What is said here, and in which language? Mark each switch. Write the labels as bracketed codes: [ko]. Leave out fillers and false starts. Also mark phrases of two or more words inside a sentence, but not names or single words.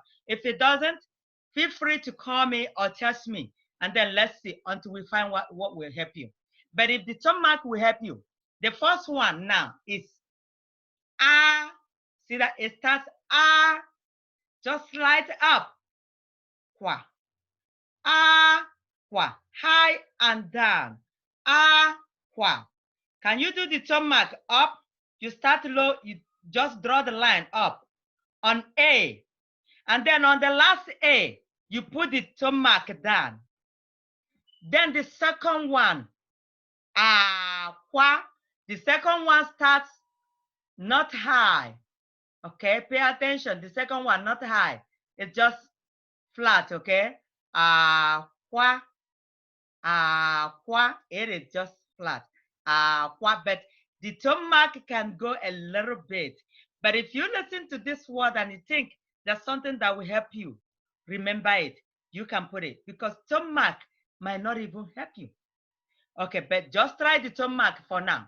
[en] If it doesn't, feel free to call me or text me, and then let's see until we find what will help you. But if the tone mark will help you, the first one now is ah. See that it starts ah, just slide up. Kwa. Ah, kwa. High and down. Ah, kwa. Can you do the tone mark up? You start low, you just draw the line up on A. And then on the last A, you put the tone mark down. Then the second one, kwa. The second one starts not high. Okay, pay attention. The second one, not high. It's just flat, okay? Kwa. Kwa. It is just flat. Kwa. But the tone mark can go a little bit. But if you listen to this word and you think there's something that will help you remember it, you can put it. Because tone mark might not even help you. Okay, but just try the tone mark for now.